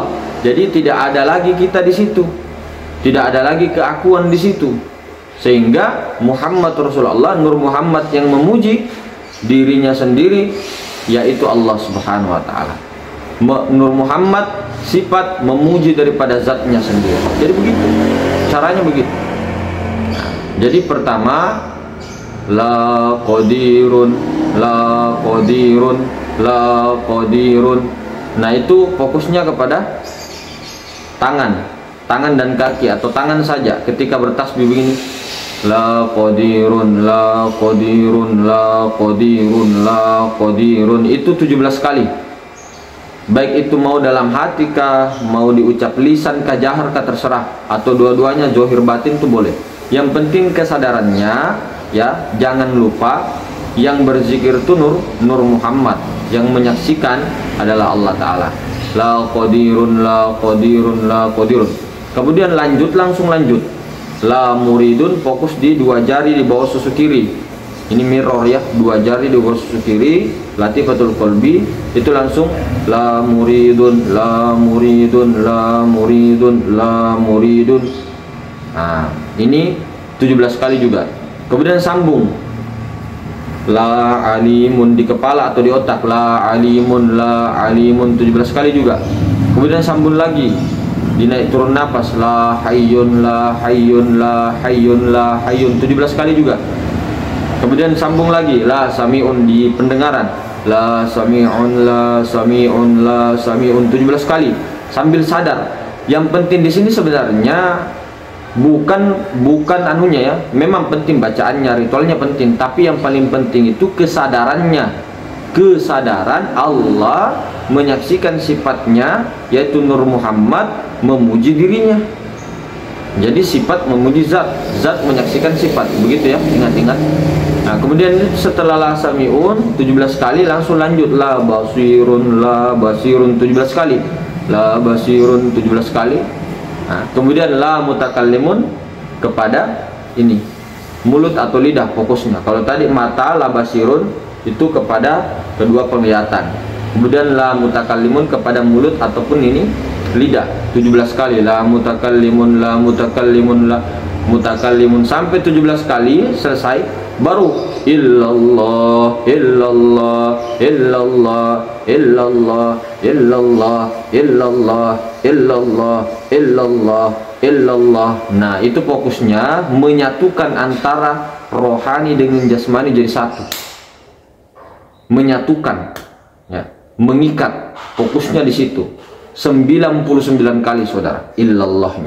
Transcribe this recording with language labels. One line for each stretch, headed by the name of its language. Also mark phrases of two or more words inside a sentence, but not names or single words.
Indonesian: Jadi tidak ada lagi kita di situ, tidak ada lagi keakuan di situ, sehingga Muhammad Rasulullah, Nur Muhammad yang memuji dirinya sendiri, yaitu Allah
Arabic: سبحانه وتعالى.
Indonesian: Nur Muhammad sifat memuji daripada zatnya sendiri. Jadi begitu caranya, begitu. Jadi pertama,
Arabic: لا قادر، لا قادر.
Indonesian: Nah itu fokusnya kepada tangan dan kaki atau tangan saja ketika bertasbih begini,
Arabic: لا قادر، لا قادر، لا قادر، لا قادر,
Indonesian: itu 17 kali. Baik itu mau dalam hati kah, mau diucap lisan kah, jahar kah, terserah, atau dua-duanya, zohir batin itu boleh. Yang penting kesadarannya ya, jangan lupa yang berzikir itu Nur Muhammad, yang menyaksikan adalah Allah Ta'ala.
Arabic: لا قادر، لا قادر، لا قادر.
Indonesian: Kemudian langsung lanjut,
Arabic: لا مريد,
Indonesian: fokus di 2 jari di bawah susu kiri. Ini mirror ya, 2 jari di bawah susu kiri,
Arabic: لطيفة القلب.
Indonesian: Itu langsung
Arabic: لا مريد، لا مريد، لا مريد، لا مريد.
Indonesian: Nah ini 17 kali juga. Kemudian sambung,
Arabic: لا عالم
Indonesian: di kepala atau di otak,
Arabic: لا عالم، لا عالم,
Indonesian: 17 kali juga. Kemudian sambung lagi, dinaik turun nafas,
Arabic: لا حي، لا حي، لا حي، لا حي,
Indonesian: 17 kali juga. Kemudian sambung lagi,
Arabic: لا سميع
Indonesian: di pendengaran,
Arabic: لا سميع، لا سميع، لا سميع,
Indonesian: 17 kali sambil sadar. Yang penting di sini sebenarnya bukan anunya ya, memang penting bacaannya, ritualnya penting, tapi yang paling penting itu kesadarannya, kesadaran Allah menyaksikan sifatnya, yaitu Nur Muhammad memuji dirinya. Jadi sifat memuji zat, zat menyaksikan sifat, begitu ya, ingat-ingat. Nah kemudian setelah
Arabic: لا سميع
Indonesian: 17 kali langsung lanjut,
Arabic: لا بصير، لا بصير,
Indonesian: 17 kali,
Arabic: لا بصير,
Indonesian: 17 kali. Nah, kemudian
Arabic: لا متكلم,
Indonesian: kepada ini mulut atau lidah fokusnya. Kalau tadi mata,
Arabic: لا بصير,
Indonesian: itu kepada kedua penglihatan. Kemudian
Arabic: لا متكلم
Indonesian: kepada mulut ataupun ini lidah, 17 kali,
Arabic: لا متكلم، لا متكلم، لا متكلم,
Indonesian: sampai 17 kali selesai, baru
Arabic: إلا الله، إلا الله، إلا الله، إلا الله، إلا الله، إلا الله، إلا الله، إلا الله، إلا الله.
Indonesian: Nah itu fokusnya menyatukan antara rohani dengan jasmani jadi satu, menyatukan ya, mengikat, fokusnya di situ 99 kali saudara, illallahnya.